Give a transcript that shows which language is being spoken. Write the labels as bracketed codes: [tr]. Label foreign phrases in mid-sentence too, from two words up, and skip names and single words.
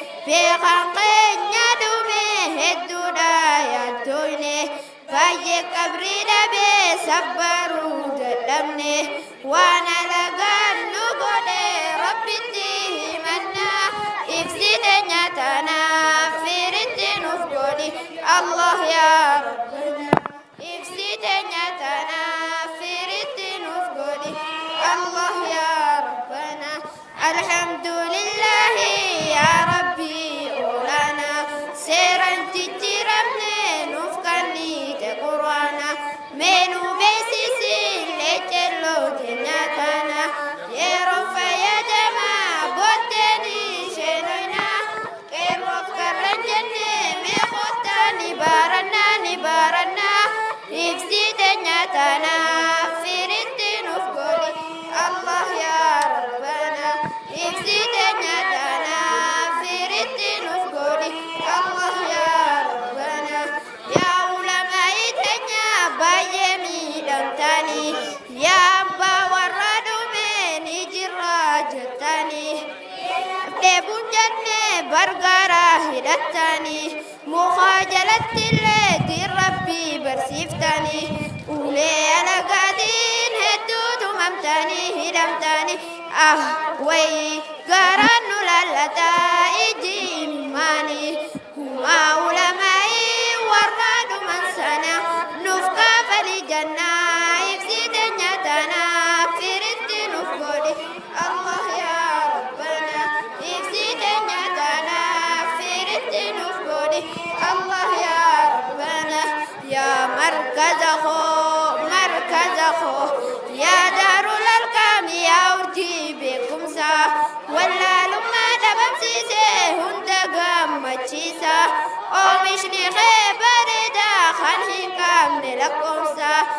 [om] Beekaan keenya dhume hedduudha yaaddoyne. Baay'ee qabrii dhabee sabbaruu dadhabne. Waan alagaan nu godhe Rabbitti himanna. Ibsi teenya tana firitti nuuf godhi. [ar] Allah ya Rabbana. [om] Ibsi teenya tana firitti nuuf godhi. [ar] Allah ya Rabbana. Alhamdulillahi ya [om] Rabbi olaana. Seeraan jijjiiramne nuuf kan hiike Qur'aana. Mee nu beeksisi ejjennoo keenya tana. Yeroo fayyadamaa booddeen isheen oyna. Qeerroof karran jenne mee kottaa ni baranna, ni baranna. Ibsi teenya tana firitti nuuf godhi. [ar] Allah ya Rabbana. [om] Ibsi teenya tana firitti nuuf godhi. [ar] Allah ya Rabbana. [om] Yaa ulamaa teenya baay'ee miidhamtanii. Yaa abbaa warra dhume ni jirra jettanii. Dheebuun jenne bargaara hidhattanii. Muka jalatti illee diin Rabbii barsiiftanii. Ulee alagaatiin hedduu tumamtanii hidhamtanii. Ah, wayi garaan nu lallataa iji imimmaanii. Kumaa ulamaa'ii warra dhuman sana nuuf kaafali jannaa. Ibsi teenya tana firitti nuuf godhi. [ar] Allah ya Rabbana. [om] Ibsi teenya tana firitti nuuf godhi. [ar] Allah ya Rabbana. [om] Ya markaza koo, markaza koo. [ar] Ya daarul arqaam, [om] ya urjii beekumsa. Wallaalummaa dhabamsiise hunda gammachiisa. Oomishni kee bareeda kan hin qabne lakkoofsa.